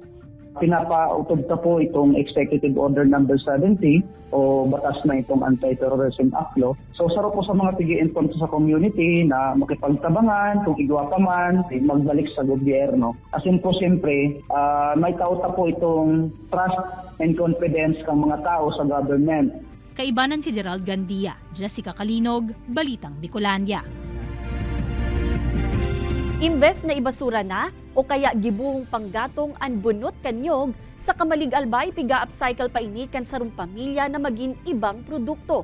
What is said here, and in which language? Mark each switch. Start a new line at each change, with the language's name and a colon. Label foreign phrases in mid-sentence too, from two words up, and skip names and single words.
Bikol: Pinapautod ta po itong Executive Order number 70 o batas na itong Anti-Terrorism Act Law. So saro po sa mga tigi-inform sa community na makipagtabangan, kung igwa pa man, magbalik sa gobyerno. Asin po siyempre, may tauta po itong
English: trust and confidence
Bikol: ng mga tao sa government. Kaibanan si Gerald Gandia, Jessica Kalinog, Balitang Bicolania. Imbes na ibasura na o kaya gibuhong panggatong ang bunot kanyog, sa Kamalig Albay piga-upcycle pa ini kan sarong pamilya na maging ibang produkto.